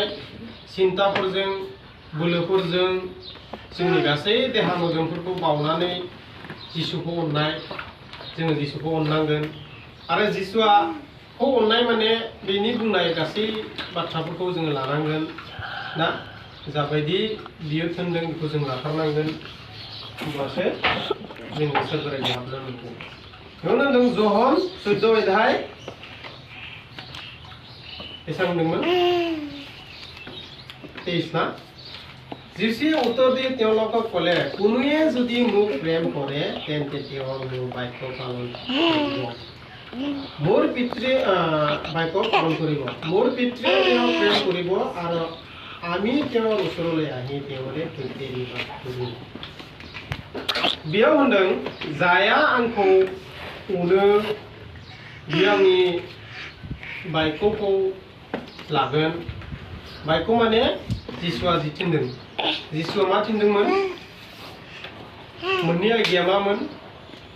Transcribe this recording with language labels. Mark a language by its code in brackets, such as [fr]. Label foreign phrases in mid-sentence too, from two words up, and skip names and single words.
[brx] सिन्ताफोरजों बोलोफोरजों जोंनि गासै देहा मोदोमफोरखौ बावनानै जिसुखौ अननाय जोङो जिसुखौ अननांगोन आरो जिसुआ खौ अननाय माने बेनि बुंनाय गासै बाथ्राफोरखौ जोङो लानांगोन ना जाबायदि बियो थोनदों बेखौ जों लाथारनांगोन होमबासो जोङो स्वर्ग रायजोआव हाबनो मोनगोन। बेयावनो होनदों जहन 14 अध्याय बेसेबां होनदोंमोन 23 ना [as] যিশুৱে উত্তৰ দি তেওঁলোকক ক'লে কোনোৱে যদি মোক প্ৰেম কৰে তেন্তে তেওঁ মোৰ বাক্য পালন কৰিব মোৰ পিতৃ বাক্য পালন কৰিব মোৰ পিতৃয়ে তেওঁক প্ৰেম কৰিব আৰু আমি তেওঁৰ ওচৰলৈ আহি তেওঁৰে সৈতে নিবাস কৰিম। [brx] बेयाव होनदों जाया आंखौ अनो बियो आंनि बायख'खौ लागोन बायख' माने जिसुआ जि थिनदों जिसुआ मा थिनदोंमोन मोननै आज्ञाया मामोन